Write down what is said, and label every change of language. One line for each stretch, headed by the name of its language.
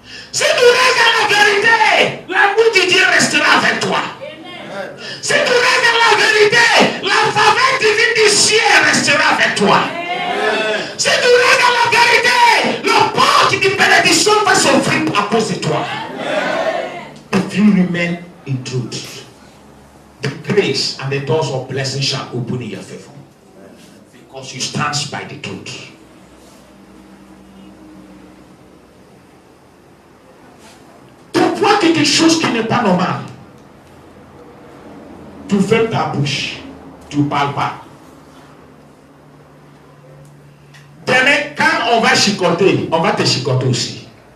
French: Si tu restes dans la vérité, l'amour de Dieu restera avec toi. Si tu restes dans la vérité, la faveur divine du ciel restera avec toi. Si tu restes dans la vérité, le porte de bénédiction va s'ouvrir à cause de toi.
English: If you remain in truth, the grace and the doors of blessing shall open in your favor. Because you stand by the truth.
French: Tu vois quelque chose qui n'est pas normal. Tu fermes ta bouche. Tu ne parles pas. Demain, quand on va chicoter, on va te chicoter aussi.